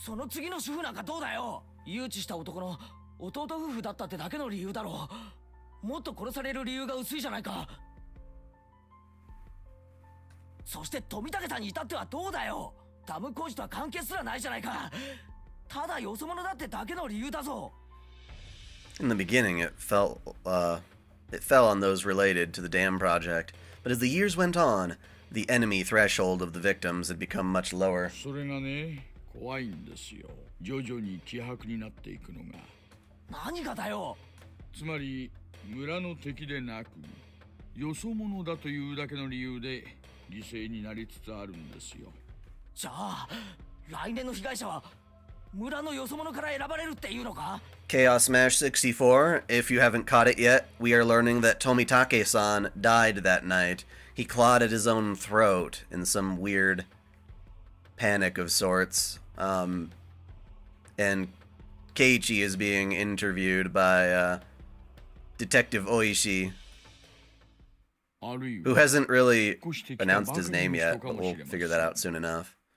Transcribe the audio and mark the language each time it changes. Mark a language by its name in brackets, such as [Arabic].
[Japanese] その次の主婦なんかどうだよ。誘致した男の弟夫婦だったってだけの理由だろう。もっと殺される理由が薄いじゃないか。そして富武さんに至ってはどうだよ。ダム工事とは関係すらないじゃないか。ただよそ者だってだけの理由だぞ。 [English] In the beginning, it fell on those related to the dam project, but as the years went on, the enemy threshold of the victims had become much lower. [Japanese] それがね、怖いんですよ。徐々に希薄になっていくのが。何がだよ。つまり村の敵でなく、よそ者だというだけの理由で犠牲になりつつあるんですよ。じゃあ、来年の被害者は村のよそ者から選ばれるっていうのか? [English] Chaos Smash 64, if you haven't caught it yet, we are learning that Tomitake-san died that night. He clawed at his own throat in some weird panic of sorts. And Keiichi is being interviewed by Detective Oishi, who hasn't really announced his name yet, but we'll figure that out soon enough.